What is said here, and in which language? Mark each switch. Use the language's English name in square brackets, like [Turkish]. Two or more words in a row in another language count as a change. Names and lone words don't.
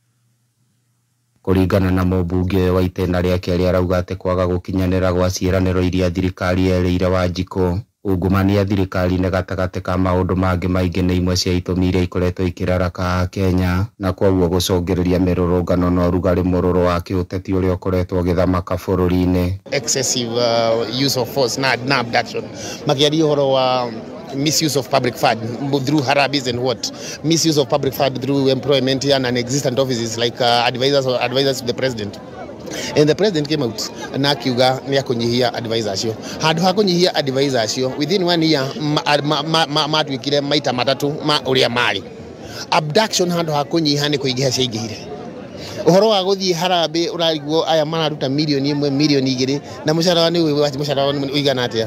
[Kikuyu] Kũringana na mũmbunge wa itĩna rĩake rĩa arauga atĩ kwaga gũkinyanĩra gwa ciĩranĩro iria thirikari yerĩire Wanjikũ ungumania thirikari-inĩ gatagatĩ ka maũndũ mangĩ maingĩ nĩ imwe cia itũmi iria ikoretwo ikĩraraka Kenya na kwoguo gũcũngĩrĩria mĩrũrũngano na ũrugarĩ mũrũrũ wa kĩũteti ũrĩa ũkoretwo ũgĩthamaka bũrũri-inĩ. [English] Excessive use of force na abduction [Kikuyu] makĩaria ũhoro wa [English] misuse of public fund through harabis and what misuse of public fund through employment and non-existent offices like advisors to the president. And the president came out [Kikuyu] na akiuga ni akunyihia advisors cio. Handu ha kunyihia advisors cio [English] within 1 year [Kikuyu] matuikire maita matatu ma uria mari. Abduction handu ha kunyiha ni kuingiha ciingihire. Uhoro wa guthii harambe urarigwo aya mararuta milioni 1 milioni 2 na mushara ni mushara uigana atia.